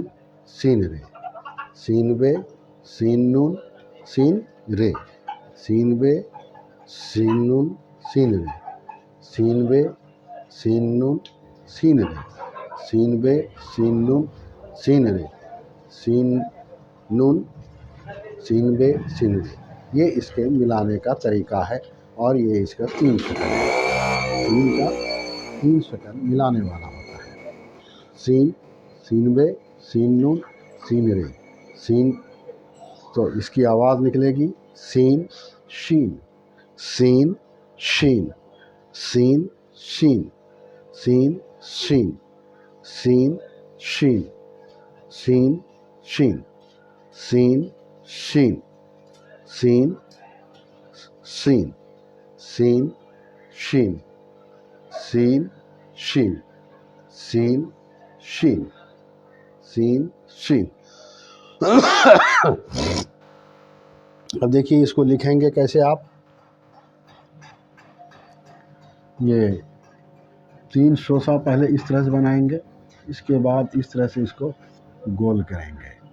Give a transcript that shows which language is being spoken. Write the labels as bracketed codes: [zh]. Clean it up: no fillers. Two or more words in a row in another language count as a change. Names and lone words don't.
[ur] سین رے، سین بے، سین نون، سین رے، سین بے، سین نون، سین رے، سین بے، سین نون، سین رے، سین بے، سین نون، سین رے، سین نون، سین بے، سین رے۔ یہ اس کے ملانے کا طریقہ ہے، اور یہ اس کا 3 شکل ہے۔ سین کا 3 شکل ملانے والا ہوتا ہے۔ سین، سین بے، سین نون، سین رے، سین، تو اس کی آواز نکلے گی سین، شین، سین، شین، سین، شین، سین، شین، سین، شین، سین، شین، سین، شین، سین، سین، سین، شین، سین، شین، سین، شین، سین، شین۔ اب دیکھیے اس کو لکھیں گے کیسے آپ، یہ 3 شوسہ پہلے اس طرح سے بنائیں گے، اس کے بعد اس طرح سے اس کو گول کریں گے،